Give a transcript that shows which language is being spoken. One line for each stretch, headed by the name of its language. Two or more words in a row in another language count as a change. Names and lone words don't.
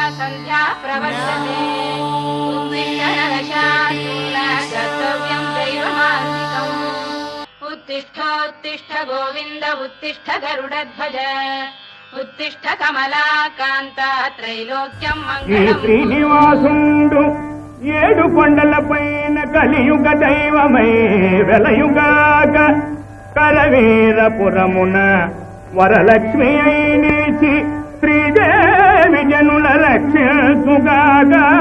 Sanskrit: सन्ध्या प्रवर्तते कर्तव्यं दैवमान्विकम् उत्तिष्ठोत्तिष्ठ गोविन्द उत्तिष्ठ गरुडध्वज उत्तिष्ठ कमलाकान्त त्रैलोक्यं मंगलम्
Telugu: శ్రీనివాసుండు ఏడు కొండలపైన కలియుగ దైవమై వెలయుగాక కరవీరపురమున వరలక్ష్మి అయి నిలిచి శ్రీదేవి జనుల రక్షించుగాక